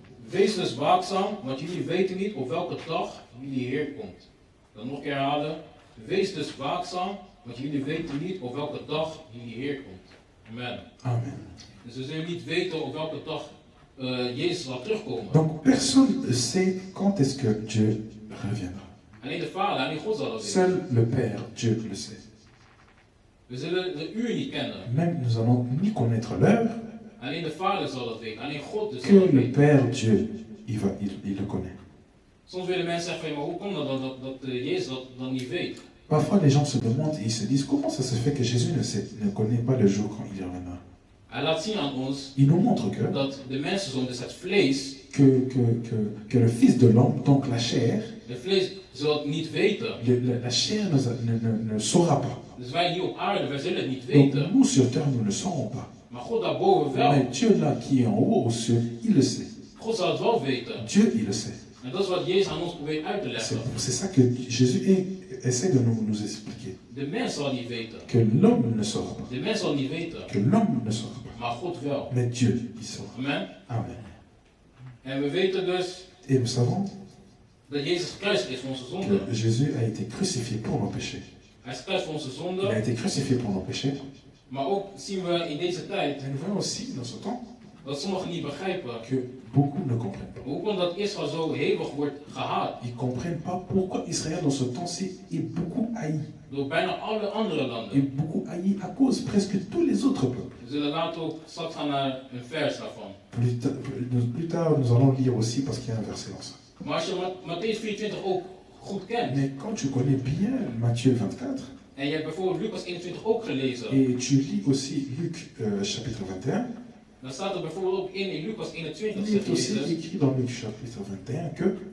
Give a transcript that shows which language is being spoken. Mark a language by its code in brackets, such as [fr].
[nl] Wees dus waakzaam, want jullie weten niet op welke dag jullie Heer komt. Dan nog een keer herhalen. Wees dus waakzaam, want jullie weten niet op welke dag jullie Heer komt. Amen. [fr] Amen. [nl] Dus we zullen niet weten op welke dag Jezus zal terugkomen. [fr] Donc personne ne sait quand est-ce que Dieu reviendra. [nl] Alleen de Vader, alleen God zal dat weten. [fr] Seul le Père, Dieu le sait. [nl] We zullen de uur niet kennen. [fr] Même nous allons ni connaître l'heure. [nl] Alleen de Vader zal dat weten. Alleen God dus zal [fr] Que [nl] dat [fr] le [nl] weten. [fr] Père Dieu, il le connaît. [nl] Soms willen mensen zeggen van, maar hoe komt dat Jezus dat dan niet weet? [fr] Parfois les gens se demandent et ils se disent comment ça se fait que Jésus ne connaît pas le jour quand il reviendra. [nl] Hij laat zien aan ons [fr] Il nous montre que [nl] dat de mensenzoon, dus het vlees, [fr] que le Fils de l'homme, donc la chair, [nl] de vlees zal het niet weten. [fr] la chair ne saura pas. [nl] Dus wij hier op aarde, wij zullen het niet [fr] Donc [nl] weten. [fr] nous sur terre, nous ne saurons pas. [nl] Maar God daarboven wel. [fr] Mais Dieu là qui est en haut aux cieux, il le sait. [nl] God zal het wel weten. [fr] Dieu, il le sait. [nl] En dat is wat Jezus aan ons probeert uit te leggen. [fr] C'est ça que Jésus essaie de nous expliquer. [nl] De mens zal niet weten. [fr] Que l'homme ne saura pas. [nl] De mens zal niet weten. [fr] Que l'homme ne saura pas. [nl] Maar God wel. [fr] Mais Dieu, il saura. [nl] Amen. [fr] Amen. [nl] En we weten dus [fr] Et nous savons [nl] dat Jezus gekruisigd is voor onze zonden. [fr] que Jésus a été crucifié pour nos péchés. [nl] Hij is gekruisigd voor onze [fr] Il a [nl] zonden. [fr] été crucifié pour nos péchés. [nl] Maar ook zien we in deze tijd [fr] Et nous voyons aussi dans ce temps [nl] dat sommigen niet begrijpen. [fr] que beaucoup ne comprennent pas. [nl] Hoe komt dat Israël zo hevig wordt gehaat [fr] Ils ne comprennent pas pourquoi Israël dans ce temps-ci est beaucoup haï. [nl] door bijna alle andere [fr] Est [nl] landen. [fr] beaucoup haï à cause presque tous les autres peuples. [nl] We zullen later ook straks gaan naar een vers daarvan. [fr] Plus tard, nous allons lire aussi parce qu'il y a un verset dans ça. [nl] Maar als je Matthäus 24 ook goed kent, [fr] Mais quand tu connais bien Matthieu 24, [nl] en je hebt bijvoorbeeld Lucas 21 ook gelezen, [fr] et tu lis aussi Luc chapitre 21, [nl] dan staat er bijvoorbeeld ook in Lucas 21, [fr] il [nl] zegt [fr] est aussi [nl] Jezus, [fr] écrit dans Luc chapitre 21 que,